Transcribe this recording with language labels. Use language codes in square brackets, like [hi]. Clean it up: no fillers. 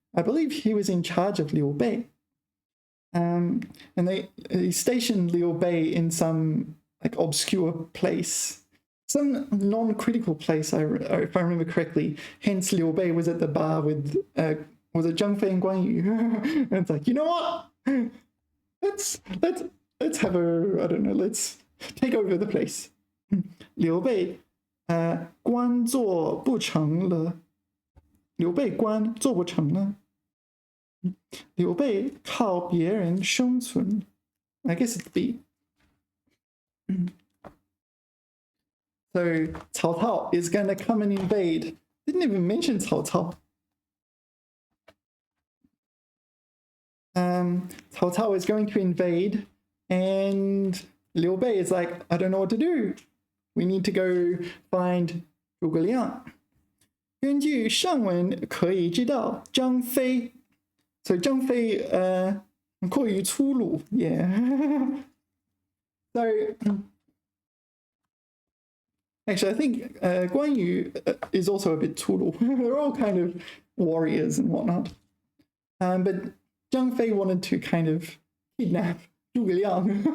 [en] I believe he was in charge of Liu Bei. And they stationed Liu Bei in some like obscure place, some non-critical place, if I remember correctly. Hence, Liu Bei was at the bar with was it Zhang Fei and Guan Yu? And it's like, you know what? Let's have a, I don't know, let's take over the place. 刘备 [zh] 官做不成了，刘备官做不成了，刘备靠别人生存。 [en] I guess it's B. So Cao Cao is going to come and invade. Didn't even mention Cao Cao. Cao Cao is going to invade, and Liu Bei is like, I don't know what to do. We need to go find 诸葛亮。 [zh] 根据上文可以知道，张飞，所以张飞过于粗鲁 ，yeah. [en] So actually, I think 关羽 is also a bit 粗鲁. They're all kind of warriors and whatnot. But Zhang Fei wanted to kind of kidnap 诸葛亮.